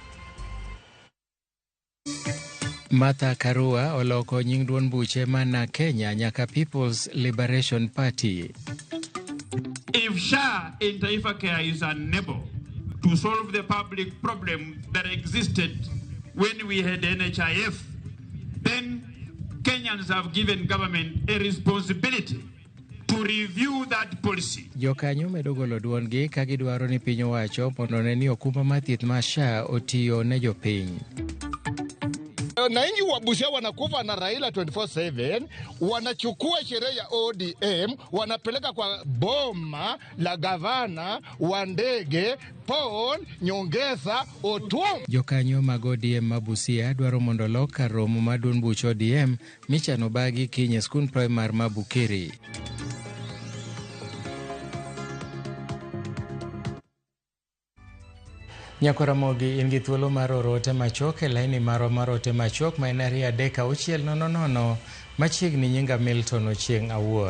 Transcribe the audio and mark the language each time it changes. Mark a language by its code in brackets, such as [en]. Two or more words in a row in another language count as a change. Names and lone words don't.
[luo] Martha Karua oloko nying duond buche mana Kenya nyaka People's Liberation Party. [en] If SHA in Taifa Care is unable to solve the public problem that existed when we had NHIF, then Kenyans have given government a responsibility to review that policy. [luo] Jokanyo medo golo duongi ka gidwaro ni piny owacho mondo ne ni okumba mar thieth ma SHA otiyo ne jopiny. [sw] Wananchi wa Busia wanakufa na Raila 24/7, wanachukua sherehe ya ODM wanapeleka kwa boma la gavana wa ndege Paul Nyongesa Otuom. [luo] Jokanyo mag ODM ma Busia dwaro mondo loka romo ma duond buch ODM michano bagi kinye skul primar ma Bukiri. Nyakораmogi in gi thuolo mar orote machok e laini maro marote machok ma en 3-6-000 machiegni nyinga Milton Ochieng Awuor.